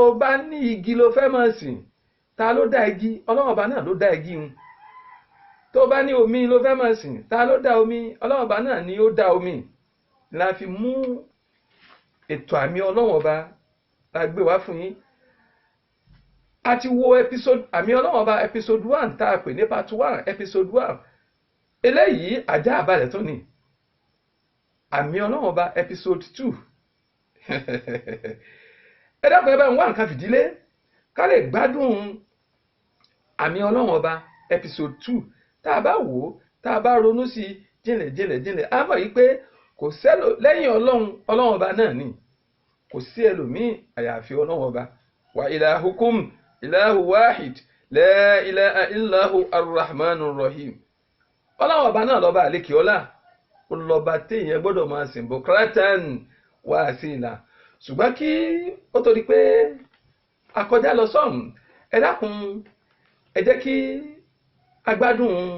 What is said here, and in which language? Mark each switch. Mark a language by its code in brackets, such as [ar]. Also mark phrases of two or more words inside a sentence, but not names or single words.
[yo] bá ní igi ló fẹ́ máa sìn ta ló dá igi Ọlọ́run ọba náà ló dá igi hun tó bá ní omi ló fẹ́ máa sìn ta ló dá omi Ọlọ́run ọba náà ni ó dá omi la fi mú ètò àmì Ọlọ́run ọba la gbé wá fún yín a ti wo episode àmì Ọlọ́run ọba episode 1 tá a pè ní [en] part 1 episode 1 [yo] eléyìí ajá àbálẹ̀ tó ní àmì Ọlọ́run ọba episode 2 ẹ dákun ẹ bá ń wá nǹkan fìdílé ká lè gbádùn àmì Ọlọ́run ọba episode 2 tá a bá wò ó tá a bá ronú sí jìnlẹ̀ a mọ̀ yí pé kò sẹ́lò lẹ́yìn Ọlọ́run ọba náà ni kò sí ẹlòmíì àyàfi Ọlọ́run ọba wa [ar] إلهكم إله واحد لا إله إلا هو الرحمن الرحيم [yo] Ọlọ́run ọba náà lọ́ba àlékè ọlá olùlọ́ba téèyàn gbọ́dọ̀ máa sìn [ar] بكرة وأصيلا [yo] ṣùgbọ́n kí ó tó di pé akọjá lọ sọ́hùn ẹ dákun ẹ jẹ́ kí agbádùn